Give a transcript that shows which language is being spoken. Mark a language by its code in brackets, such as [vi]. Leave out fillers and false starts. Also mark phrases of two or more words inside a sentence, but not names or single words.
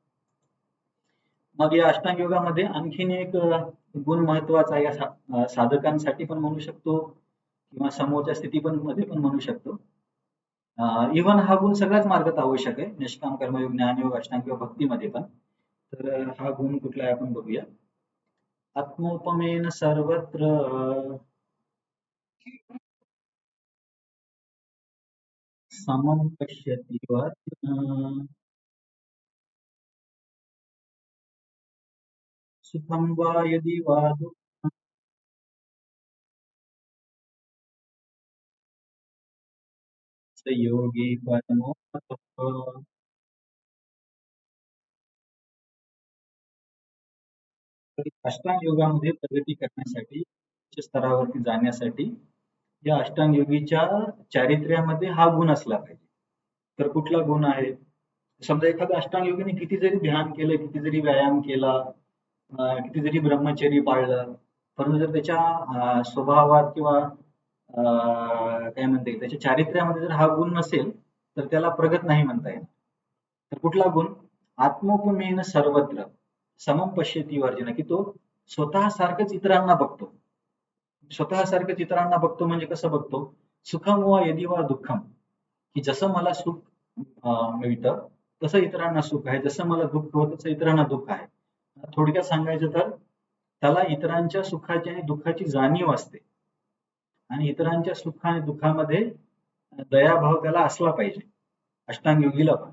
[mr] मग या अष्टांग योगामध्ये आणखीन एक गुण महत्वाचा आहे, या साधकांसाठी पण म्हणू शकतो किंवा समोरच्या स्थिती पण मध्ये पण म्हणू शकतो. इव्हन हा गुण सगळ्याच मार्गात आवश्यक आहे, निष्काम कर्मयोग, ज्ञानयोग, अष्टांग योग, भक्तीमध्ये पण. तर हा गुण कुठला आहे आपण बघूया. [sa] आत्मोपमेन सर्वत्र समं पश्यति अर्जुन, सुखं वा यदि वा दुःखं स योगी परमो मतः. [mr] अष्टांग योगामध्ये प्रगती करण्यासाठी, उच्च स्तरावरती जाण्यासाठी या अष्टांग योगीच्या चारित्र्यामध्ये हा गुण असला पाहिजे. तर कुठला गुण आहे? समजा एखाद्या अष्टांग योगीने किती जरी ध्यान केलं, किती जरी व्यायाम केला, किती जरी ब्रह्मचर्य पाळलं, परंतु जर त्याच्या स्वभावात किंवा काय म्हणता येईल, त्याच्या चारित्र्यामध्ये जर हा गुण नसेल तर त्याला प्रगत नाही म्हणता येईल. तर कुठला गुण? [sa] आत्मोपमेन सर्वत्र समम पश्यती अर्जुन, [mr] की तो स्वतः सारखंच इतरांना बघतो. स्वतः सारखंच इतरांना बघतो म्हणजे कसं बघतो? [sa] सुखम वा यदि वा दुःखम, [mr] की जसं मला सुख मिळतं तसं इतरांना सुख आहे, जसं मला दुःख होतं तसं इतरांना दुःख आहे. थोडक्यात सांगायचं तर त्याला इतरांच्या सुखाची आणि दुःखाची जाणीव असते, आणि इतरांच्या सुख आणि दुःखामध्ये दयाभाव त्याला असला पाहिजे, अष्टांग योगीला पण.